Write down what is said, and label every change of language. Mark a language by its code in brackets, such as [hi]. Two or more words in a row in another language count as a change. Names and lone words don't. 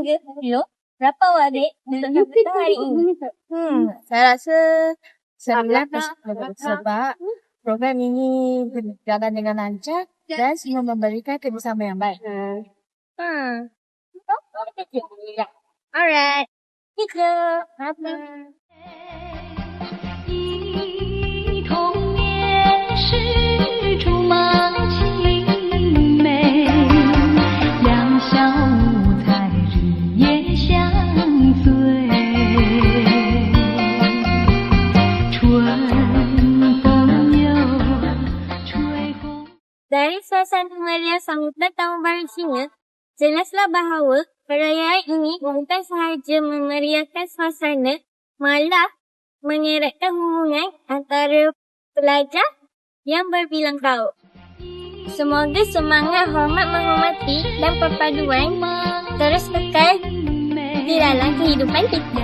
[ms] Berapa wadik untuk sambutan hari ini? Saya rasa 9% sebab program ini berjalan dengan lancar dan semua memberikan kerjasama yang baik. Alright. Kita. [zh] 忆童年时竹马青梅，两小无猜日夜相随。春风又吹红。 [ms] Dari suasana meriah sambutan Tahun Baru Cina, jelaslah bahawa perayaan ini bukan sahaja memeriahkan suasana, malah mengeratkan hubungan antara pelajar yang berbilang kaum. Semoga semangat hormat menghormati dan perpaduan terus kekal di dalam kehidupan kita.